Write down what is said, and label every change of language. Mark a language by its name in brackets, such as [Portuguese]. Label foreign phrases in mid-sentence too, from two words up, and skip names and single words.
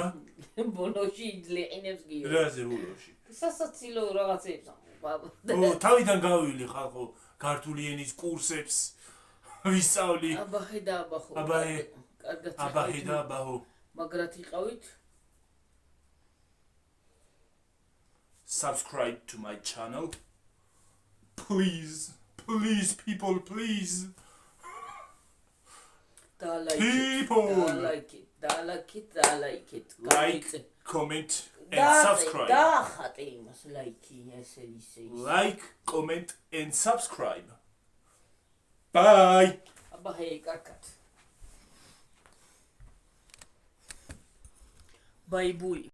[Georgian] ბოლოში იძლეყინებს გიორგი. რაზე ბოლოში? სასაცილო რაღაცებს. თავიდან გავივლი ხალხო ქართული ენის კურსებს ვისწავლი. აბა ხედა აბაჰო. აბა ხედა აბაჰო. მაგრად იყავით. [English] Subscribe to my channel. Please, people, please. Like it. Like, comment, and subscribe. [Georgian] დაახატე იმას ლაიქი, ესე ისე. [English] Like, comment, and subscribe. Bye. [Georgian] აბა ჰეი, კარგად. [English] Bye bye.